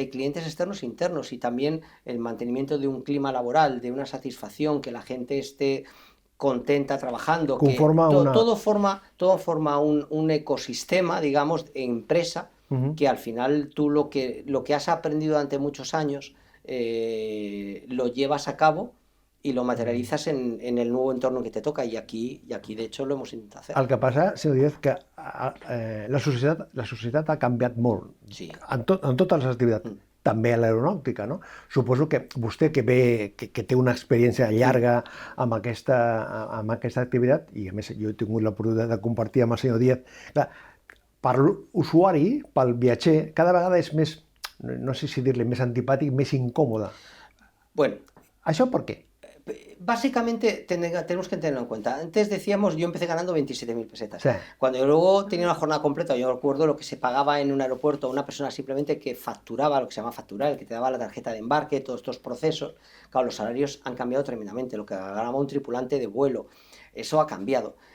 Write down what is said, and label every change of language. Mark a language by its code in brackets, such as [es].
[es] Hay clientes externos e internos, y también el mantenimiento de un clima laboral, de una satisfacción, que la gente esté contenta trabajando, que todo forma un ecosistema, digamos, de empresa, que al final tú lo que has aprendido durante muchos años lo llevas a cabo y lo materialitzes en el nuevo entorno que te toca, i aquí de hecho lo hemos intentado hacer. [ca] El que passa, senyor Díaz, que la societat ha canviat molt, sí, en totes les activitats, també a l'aeronàutica, no? Suposo que vostè, que té una experiència llarga amb aquesta activitat, i a més jo he tingut l'oportunitat de compartir amb el senyor Díaz, clar, per l'usuari, pel viatger, cada vegada és més, no sé si dir-li, més antipàtic, més incòmode. [es] Bueno. ¿Això por qué? Básicamente tenemos que tenerlo en cuenta. Antes decíamos, yo empecé ganando 27.000 pesetas. Sí. Cuando yo luego tenía una jornada completa, yo recuerdo lo que se pagaba en un aeropuerto, una persona simplemente que facturaba, lo que se llama facturar, el que te daba la tarjeta de embarque, todos estos procesos. Claro, los salarios han cambiado tremendamente, lo que ganaba un tripulante de vuelo, eso ha cambiado.